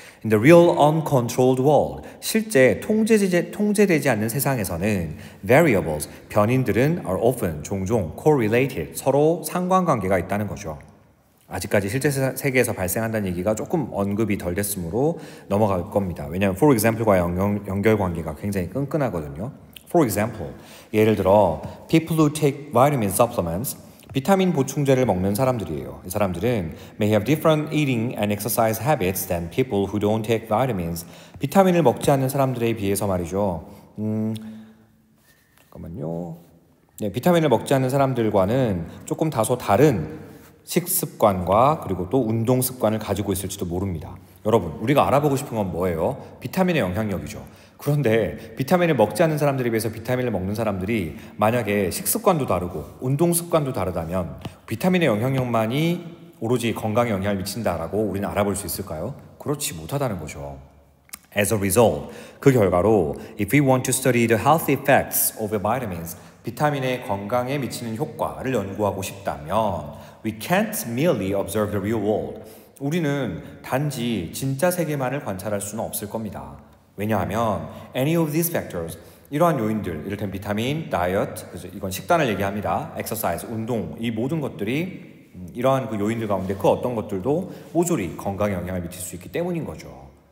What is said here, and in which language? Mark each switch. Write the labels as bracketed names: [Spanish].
[English] In the real uncontrolled world, [Korean] 실제 통제되지 않는 세상에서는 variables, 변인들은 [English] are often, [Korean] 종종 correlated, 서로 상관관계가 있다는 거죠. 아직까지 실제 세계에서 발생한다는 얘기가 조금 언급이 덜 됐으므로 넘어갈 겁니다. 왜냐하면 [English] for example [Korean] 과 연결관계가 굉장히 끈끈하거든요. [English] For example, [Korean] 예를 들어 [English] people who take vitamin supplements, [Korean] 비타민 보충제를 먹는 사람들이에요. 이 사람들은 [English] may have different eating and exercise habits than people who don't take vitamins. [Korean] 비타민을 먹지 않는 사람들에 비해서 말이죠. 잠깐만요. 네, 비타민을 먹지 않는 사람들과는 조금 다소 다른 식습관과 그리고 또 운동 습관을 가지고 있을지도 모릅니다. 여러분, 우리가 알아보고 싶은 건 뭐예요? 비타민의 영향력이죠. 그런데 비타민을 먹지 않는 사람들에 비해서 비타민을 먹는 사람들이 만약에 식습관도 다르고 운동 습관도 다르다면 비타민의 영향력만이 오로지 건강에 영향을 미친다라고 우리는 알아볼 수 있을까요? 그렇지 못하다는 거죠. [English] As a result, [Korean] 그 결과로 [English] if we want to study the health effects of vitamins, [Korean] 비타민의 건강에 미치는 효과를 연구하고 싶다면 [English] we can't merely observe the real world. [Korean] 우리는 단지 진짜 세계만을 관찰할 수는 없을 겁니다. 왜냐하면 [English] any of these factors, [Korean] 이러한 요인들, 이를테면 비타민, 다이어트, 이건 식단을 얘기합니다. exercise, 운동, 이 모든 것들이 이러한 그 요인들 가운데 그 어떤 것들도 모조리 건강에 영향을 미칠 수 있기 때문인 거죠.